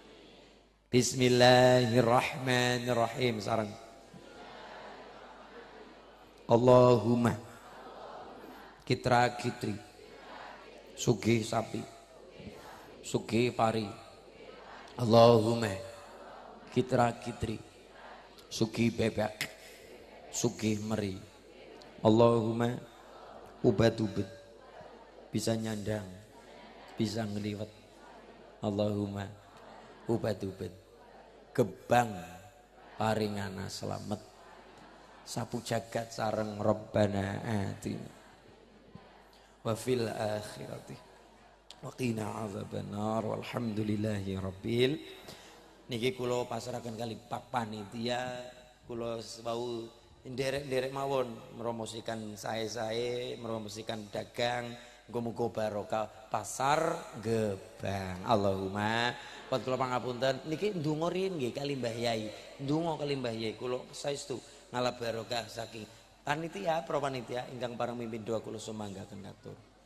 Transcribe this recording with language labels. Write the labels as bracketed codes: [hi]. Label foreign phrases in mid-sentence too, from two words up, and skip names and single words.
[jv] Bismillahirrahmanirrahim sareng Allahumma kitra kitri sugih sapi sugih pari Allahumma kitra kitri sugih bebek sugih meri Allahumma ubat-ubat bisa nyandang bisa ngeliwat Allahumma ubat-ubat gebang paringana selamat sapu jagat sareng [ar] ربنا آتنا وفي الآخرة وقنا عذاب النار والحمد لله رب [jv] niki kula pasrahaken kali Pak Panitia kula wau nderek-nderek mawon meromosikan sae-sae meromosikan dagang muga-muga barokah pasar Gebang Allahumma pun kula pangapunten niki ndonga riyin nggih kali Mbah Yai ndonga kali Mbah Yai kula saestu ngalap barokah saking panitia pro panitia ingkang pareng mimpin doa kula sumanggaken katur